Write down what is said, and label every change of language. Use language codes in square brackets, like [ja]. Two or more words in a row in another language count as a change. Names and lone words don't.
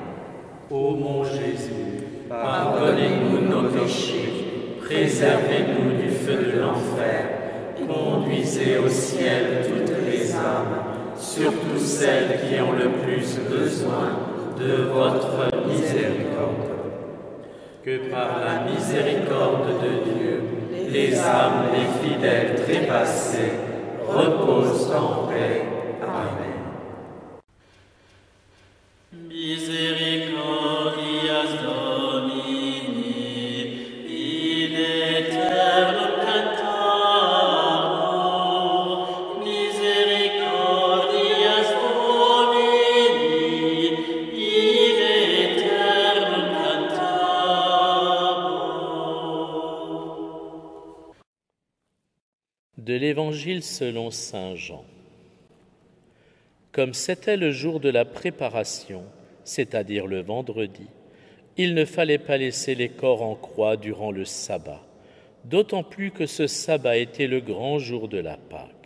[fr] Ô mon Jésus, pardonnez-nous nos péchés, préservez-nous du feu de l'enfer, conduisez au ciel toutes les âmes, surtout celles qui ont le plus besoin de votre miséricorde. Que par la miséricorde de Dieu, les âmes des fidèles trépassés reposent en paix. Amen. [la] Misericordias Domini, in aeternum cantator, misericordias Domini, in aeternum cantator. [fr] De l'Évangile selon saint Jean. Comme c'était le jour de la préparation, c'est-à-dire le vendredi, il ne fallait pas laisser les corps en croix durant le sabbat, d'autant plus que ce sabbat était le grand jour de la Pâque.